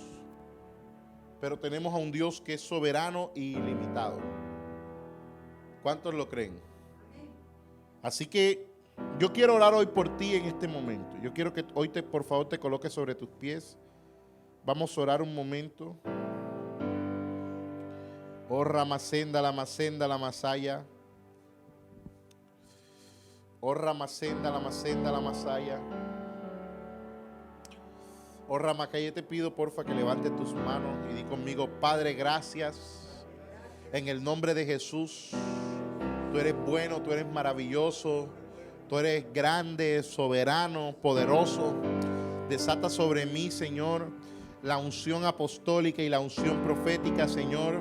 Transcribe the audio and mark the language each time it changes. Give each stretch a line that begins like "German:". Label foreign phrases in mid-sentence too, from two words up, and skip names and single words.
Spanish: Pero tenemos a un Dios que es soberano y ilimitado. ¿Cuántos lo creen? Así que yo quiero orar hoy por ti en este momento. Yo quiero que hoy por favor te coloques sobre tus pies. Vamos a orar un momento. Oh Ramacenda, la Masaya. Oh Ramacenda, la Masaya. Oh Ramacaya, te pido porfa que levantes tus manos y di conmigo, Padre, gracias. En el nombre de Jesús. Tú eres bueno, tú eres maravilloso. Tú eres grande, soberano, poderoso. Desata sobre mí, Señor, la unción apostólica y la unción profética, Señor.